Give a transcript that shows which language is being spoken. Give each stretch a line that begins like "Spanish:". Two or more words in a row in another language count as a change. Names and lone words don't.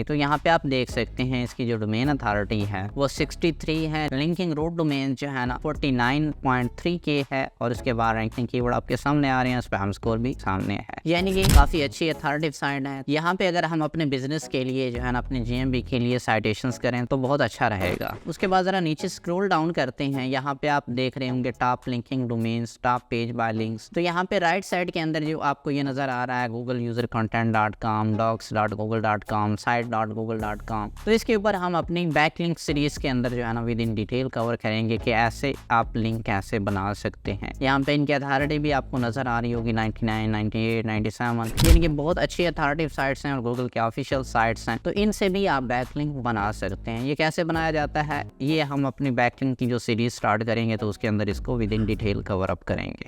Hindi: तो यहाँ पे आप देख सकते हैं इसकी जो
English: domain authority
Hindi: है वो 63 है,
English: linking root domain
Hindi: जो है ना 49.3 के है, और उसके बाद
English: ranking keyword
Hindi: आपके सामने आ रहे हैं,
English: spam score
Hindi: भी सामने है, यानी कि काफी अच्छी
English: authority site
Hindi: है। यहाँ पे अगर हम अपने बिजनेस के लिए जो है ना अपने GMB के लिए साइटेशंस करें तो बहुत अच्छा रहेगा। उसके बाद जरा नीचे
English: scroll down
Hindi: करते हैं, यहाँ पे आप देख रहे होंगे
English: top linking domains, top page by links.
Hindi: तो यहाँ पे
English: right side
Hindi: के अंदर जो आपको ये नजर आ रहा है गूगल यूजर content.com, docs.google.com, site.google.com, तो इसके ऊपर हम अपनी
English: backlink series
Hindi: के अंदर जो है ना
English: with in detail cover
Hindi: करेंगे कि ऐसे आप लिंक कैसे बना सकते हैं। यहाँ पे इनकी अथॉरिटी भी आपको नजर आ रही होगी 99, 98, 97, यानी कि बहुत अच्छी
English: authority sites
Hindi: हैं और गूगल के
English: official sites
Hindi: हैं। तो इनसे भी आप बैकलिंक बना सकते हैं। ये कैसे बनाया जाता है, ये हम अपनी बैकलिंक की जो
English: series start
Hindi: करेंगे तो उसके अंदर इसको
English: with in detail cover up
Hindi: करेंगे।